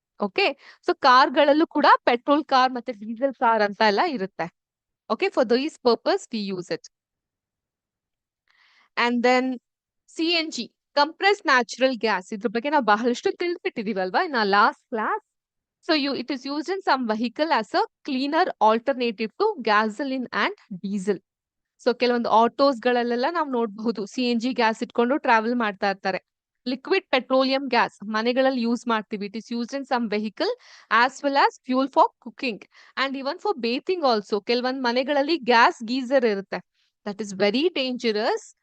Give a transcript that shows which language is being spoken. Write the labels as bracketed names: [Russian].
[Kannada] Okay, so ಕಾರ್ಗಳಲ್ಲೂ ಕೂಡ petrol car ಮತ್ತೆ diesel car ಅಂತ ಎಲ್ಲ ಇರುತ್ತೆ. [English] Okay, for these purpose we use it. And then CNG, compressed natural gas. [Kannada] ಇದ್ರ ಬಗ್ಗೆ ನಾವು ಬಹಳಷ್ಟು ತಿಳಿದ್ಬಿಟ್ಟಿದೀವಲ್ವಾ [English] In last class. So it is used in some vehicle as a cleaner alternative to gasoline and diesel. [Kannada] So ಕೆಲವೊಂದು autos ಗಳಲ್ಲೆಲ್ಲ ನಾವು ನೋಡಬಹುದು CNG gas ಇಟ್ಕೊಂಡು travel ಮಾಡ್ತಾ ಇರ್ತಾರೆ. ಲಿಕ್ವಿಡ್ ಪೆಟ್ರೋಲಿಯಂ ಗ್ಯಾಸ್ ಮನೆಗಳಲ್ಲಿ ಯೂಸ್ ಮಾಡ್ತೀವಿ. [English] It is used in some vehicle as well as fuel for cooking and even for bathing also. [Kannada] ಕೆಲವೊಂದು ಮನೆಗಳಲ್ಲಿ ಗ್ಯಾಸ್ ಗೀಸರ್ ಇರುತ್ತೆ. [English] That is very dangerous.